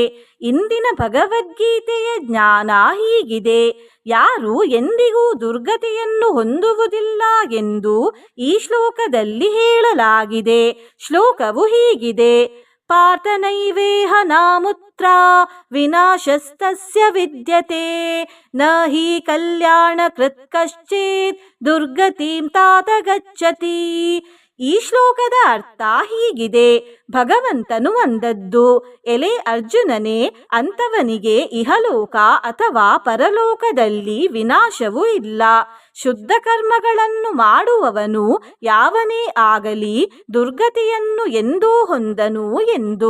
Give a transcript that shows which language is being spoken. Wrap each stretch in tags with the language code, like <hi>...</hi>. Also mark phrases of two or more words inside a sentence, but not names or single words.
<kn>ಇಂದಿನ ಭಗವದ್ಗೀತೆಯ ಜ್ಞಾನ ಹೀಗಿದೆ: ಯಾರು ಎಂದಿಗೂ ದುರ್ಗತಿಯನ್ನು ಹೊಂದುವುದಿಲ್ಲ ಎಂದು ಈ ಶ್ಲೋಕದಲ್ಲಿ ಹೇಳಲಾಗಿದೆ. ಶ್ಲೋಕವು ಹೀಗಿದೆ:</kn> <sa>ಪಾರ್ಥನೈವೇಹ ನಾಮುತ್ರ ವಿನಾಶಸ್ತಸ್ಯ ವಿದ್ಯತೆ ನ ಹಿ ಕಲ್ಯಾಣ ಕೃತ್ ಕಶ್ಚಿತ್ ದುರ್ಗತಿಂ ತಾತ ಗಚ್ಚತಿ.</sa> <kn>ಈ ಶ್ಲೋಕದ ಅರ್ಥ ಹೀಗಿದೆ: ಭಗವಂತನು ಅಂದದ್ದು, ಎಲೆ ಅರ್ಜುನನೇ, ಅಂತವನಿಗೆ ಇಹಲೋಕ ಅಥವಾ ಪರಲೋಕದಲ್ಲಿ ವಿನಾಶವೂ ಇಲ್ಲ. ಶುದ್ಧ ಕರ್ಮಗಳನ್ನು ಮಾಡುವವನು ಯಾವನೇ ಆಗಲಿ ದುರ್ಗತಿಯನ್ನು ಎಂದೂ ಹೊಂದನು ಎಂದು.</kn>